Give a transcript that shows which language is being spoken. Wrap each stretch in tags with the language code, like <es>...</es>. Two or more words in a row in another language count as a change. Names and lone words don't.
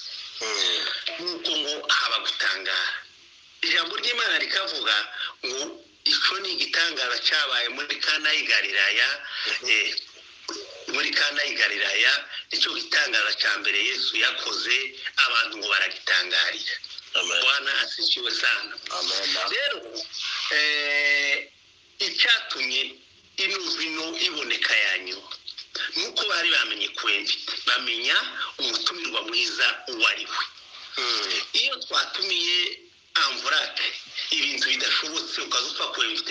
<rw>Nuko ngo haba gutangara. Ijambo ry'Imana rikavuga ngo icyo ni igitangara cyabaye muri Kana y'i Galilaya. Muri Kana y'i Galilaya nicyo gitangaza cya mbere Yesu yakoze, abantu ngo baragitangarira.</rw> <sw>Bwana asifiwe sana.</sw> <rw>Rero icyatumye ino vino iboneka yanyu nuko bari bamenye bamenya umutumirwa mwiza uwo ari we. Iyo twatumiye amvurake ibintu bidashobotse ukazupfa kwemvite.</rw>